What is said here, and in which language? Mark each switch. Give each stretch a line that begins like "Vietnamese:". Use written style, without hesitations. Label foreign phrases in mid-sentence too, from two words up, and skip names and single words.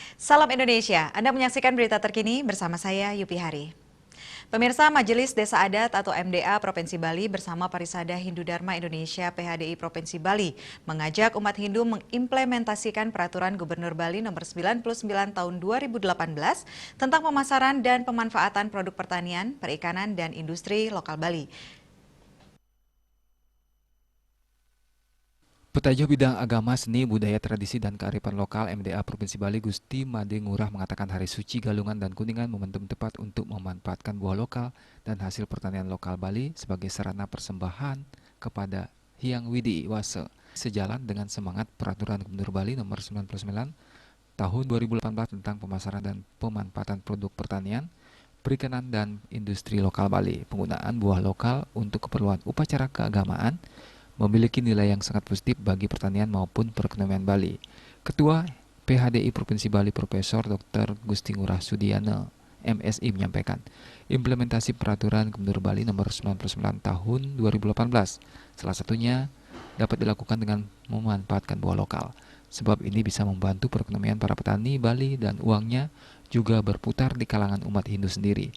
Indonesian: Salam Indonesia, Anda menyaksikan berita terkini bersama saya Yupi Hari. Pemirsa Majelis Desa Adat atau MDA Provinsi Bali bersama Parisada Hindu Dharma Indonesia PHDI Provinsi Bali mengajak umat Hindu mengimplementasikan Peraturan Gubernur Bali Nomor 99 Tahun 2018 tentang pemasaran dan pemanfaatan produk pertanian, perikanan, dan industri lokal Bali. Petajo bidang agama, seni, budaya, tradisi, dan kearifan lokal MDA Provinsi Bali Gusti Made Ngurah mengatakan Hari Suci Galungan dan Kuningan momentum tepat untuk memanfaatkan buah lokal dan hasil pertanian lokal Bali sebagai sarana persembahan kepada Hyang Widi Wase, sejalan dengan semangat Peraturan Gubernur Bali Nomor 99 Tahun 2018 tentang pemasaran dan pemanfaatan produk pertanian, perikanan, dan industri lokal Bali. Penggunaan buah lokal untuk keperluan upacara keagamaan memiliki nilai yang sangat positif bagi pertanian maupun perekonomian Bali. Ketua PHDI Provinsi Bali Profesor Dr. Gusti Ngurah Sudiana, MSI menyampaikan, implementasi Peraturan Gubernur Bali Nomor 99 Tahun 2018 salah satunya dapat dilakukan dengan memanfaatkan buah lokal. Sebab ini bisa membantu perekonomian para petani Bali dan uangnya juga berputar di kalangan umat Hindu sendiri.